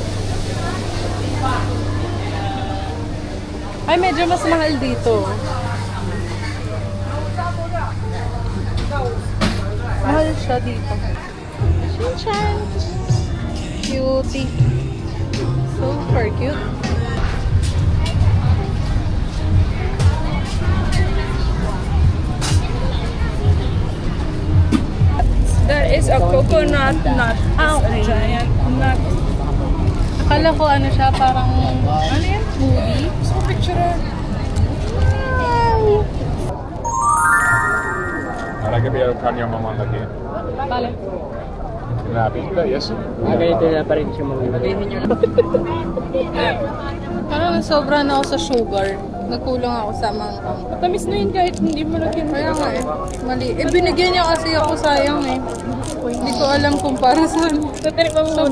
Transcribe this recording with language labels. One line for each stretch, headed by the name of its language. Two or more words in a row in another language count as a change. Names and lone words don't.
Filipino: Ay, medyo mas mahal dito. Mahal siya dito.
English: Shinchan! Cutie. Super cute. There is a coconut nut. A giant nut.
Filipino: Akala ko ano siya, parang, ano yan?
English: Smoothie?
Filipino: Gusto ko picture.
Spanish: Ahora que voy a buscar a mi mamá aquí. Vale. En la pista y eso.
Filipino: Ganito na pa rin siya mga. Parang sobra na ako sa sugar. Nagkulang ako sa mangkang. Matamis na yun kahit hindi mo lagyan. Kaya nga eh. Mali. Eh, binigyan niya kasi ako, sayang eh. Hindi ko alam kung para saan. Tatarik mo muna.